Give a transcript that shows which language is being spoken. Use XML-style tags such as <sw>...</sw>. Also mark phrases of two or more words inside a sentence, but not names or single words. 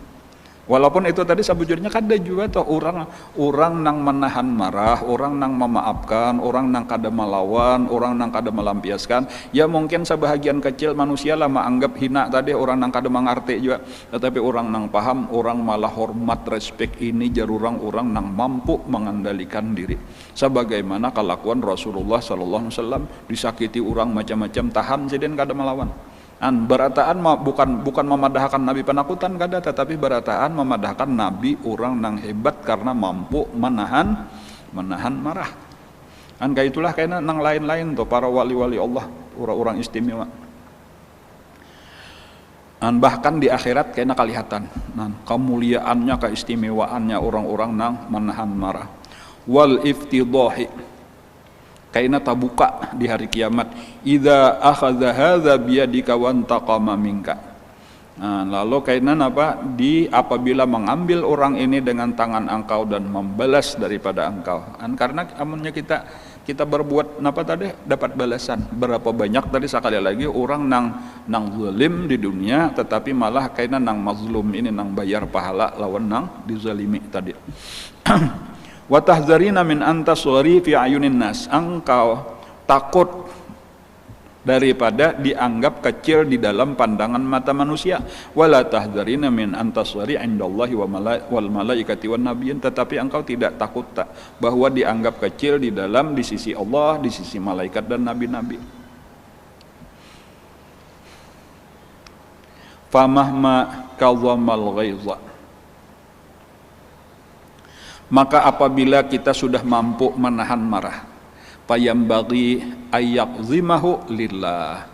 <bjn>Walaupun itu tadi sebujurnya kada juga toh orang nang menahan marah, orang nang memaafkan, orang nang kada melawan, orang nang kada melampiaskan. Ya mungkin sebahagian kecil manusia lah menganggap hina tadi, orang nang kada mengerti juga. Tetapi orang nang paham, orang malah hormat, respect ini jar orang nang mampu mengendalikan diri. Sebagaimana kelakuan Rasulullah</bjn> <ar>صلى الله عليه وسلم,</ar> <bjn>disakiti orang macam-macam tahan jadi kada melawan. Berataan bukan memadahkan Nabi penakutan kada, tetapi berataan memadahkan Nabi orang nang hebat karena mampu menahan marah. Kayak itulah kayaknya nang lain-lain tuh para wali-wali Allah, orang-orang istimewa. Bahkan di akhirat kayaknya kelihatan kemuliaannya, keistimewaannya orang-orang nang menahan marah.</bjn> <ar>والافتضاح,</ar> <bjn>kayaknya tabuka di hari kiamat.</bjn> <ar>إذا أخذ هذا بيدك وانتقم منك.</ar> <bjn>Lalu kayaknya apa, apabila mengambil orang ini dengan tangan engkau dan membalas daripada engkau. Karena amunnya kita berbuat apa tadi dapat balasan. Berapa banyak tadi sekali lagi orang nang zalim di dunia, tetapi malah kayaknya nang mazlum ini nang bayar pahala lawan nang dizalimi tadi.</bjn> <ar>وتحذرين من أن تصغري في أعين الناس,</ar> <bjn>engkau takut daripada dianggap kecil di dalam pandangan mata manusia.</bjn> <ar>ولا تحذرين من أن تصغري عند الله والملائكة والنبيين,</ar> <bjn>tetapi engkau tidak takut bahwa dianggap kecil di sisi Allah, di sisi malaikat dan nabi-nabi.</bjn> <ar>فمهما كظم الغيظ,</ar> <bjn>maka apabila kita sudah mampu menahan marah, payambagi</bjn> <ar>أن يكظمه لله.</ar>